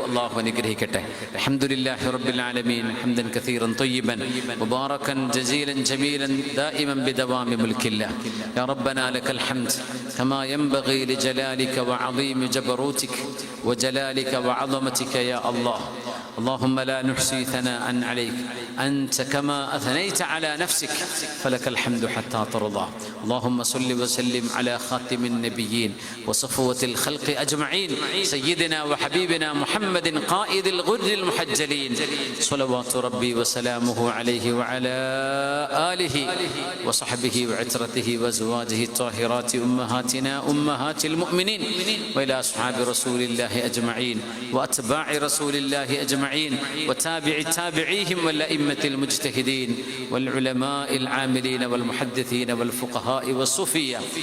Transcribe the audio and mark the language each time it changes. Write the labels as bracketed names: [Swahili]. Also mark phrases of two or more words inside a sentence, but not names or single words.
[Malayalam] അള്ളാഹു അനുഗ്രഹിക്കട്ടെ. [Arabic] الحمد لله رب العالمين حمدا كثيرا طيبا مباركا جزيلا جميلا دائما بدوام ملك الله. يا ربنا لك الحمد كما ينبغي لجلالك وعظيم جبروتك وجلالك وعظمتك يا الله. اللهم لا نحصي ثناء عليك أنت كما أثنيت على نفسك فلك الحمد حتى ترضى. اللهم صل وسلم على خاتم النبيين وصفوة الخلق أجمعين سيدنا وحبيبنا محمد قائد الغر المحجلين صلوات ربي وسلامه عليه وعلى آله وصحبه وعترته وأزواجه الطاهرات أمهاتنا أمهات المؤمنين وإلى أصحاب رسول الله أجمعين وأتباع رسول الله أجمعين وتابع تابعيهم والأئمة المجتهدين والعلماء العاملين والمحدثين والفقهاء والصوفية.